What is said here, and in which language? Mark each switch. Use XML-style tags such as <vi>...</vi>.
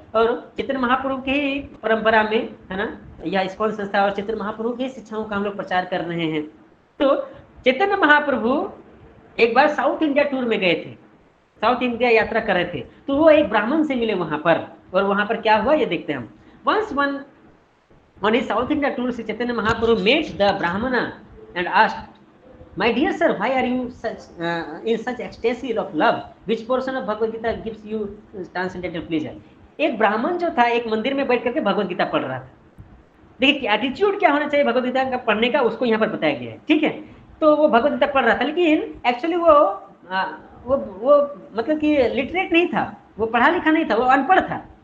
<hi>और चैतन्य महाप्रभु की परंपरा में, है ना, यह इस्कॉन संस्था और चैतन्य महाप्रभु की शिक्षाओं का हम लोग प्रचार कर रहे हैं। तो चैतन्य महाप्रभु एक बार साउथ इंडिया टूर में गए थे, साउथ इंडिया यात्रा कर रहे थे, तो वो एक ब्राह्मण से मिले वहां पर, और वहां पर क्या हुआ ये देखते हैं हम।</hi> <en>Once on his South India tour, Sri Chaitanya Mahaprabhu met the Brahmana and asked, "My dear sir, why are you in such ecstasy of love? Which portion of Bhagavad Gita gives you transcendental pleasure?"</en> <hi>एक ब्राह्मण जो था एक मंदिर में बैठ करके भगवत गीता पढ़ रहा था। देखिए एटीट्यूड क्या होना चाहिए भगवत गीता का पढ़ने का, उसको यहाँ पर बताया गया है, ठीक है। तो वो भगवत गीता पढ़ रहा था, लेकिन एक्चुअली वो मतलब कि लिटरेट नहीं था, वो पढ़ा लिखा नहीं था, वो अनपढ़ था।</hi>